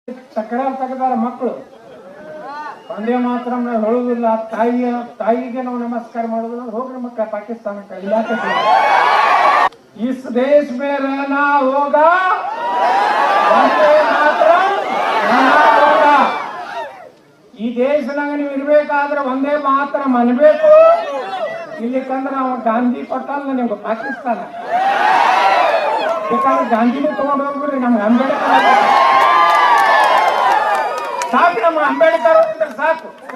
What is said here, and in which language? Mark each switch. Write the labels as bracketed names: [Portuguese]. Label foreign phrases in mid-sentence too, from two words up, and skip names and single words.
[Kannada] ತಕರಾರು ತೆಗೆದಾರ ಮಕ್ಕಳು. ಒಂದೇ ಮಾತ್ರ ಹೇಳುವುದಿಲ್ಲ, ತಾಯಿಗೆ ನಾವು ನಮಸ್ಕಾರ ಮಾಡೋದಿಲ್ಲ. ಹೋಗ್ರಿ ಮಕ್ಕಳ ಪಾಕಿಸ್ತಾನಕ್ಕೆ ಇಲಾಖೆ. [Hindi] इस देश में रहना होगा, वंदे मातरम रहना होगा. [Kannada] ಈ ದೇಶನಾಗ ನೀವು ಇರ್ಬೇಕಾದ್ರೆ ಒಂದೇ ಮಾತ್ರ ಅನ್ಬೇಕು. ಇಲ್ಲಿಕಂದ್ರೆ ನಾವು ಗಾಂಧಿ ಕೊಟ್ಟಲ್ಲ ನಿಮ್ಗೆ ಪಾಕಿಸ್ತಾನ. ಬೇಕಾದ್ರೆ ಗಾಂಧಿನೇ ತಗೊಂಡು ಹೋಗ್ಬಿಡ್ರಿ. ನಮ್ಗೆ ಅಂಬೇಡ್ಕರ್ ಸಾಕು, ನಮ್ಮ ಅಂಬೇಡ್ಕರ್ ಅಂದ್ರೆ ಸಾಕು.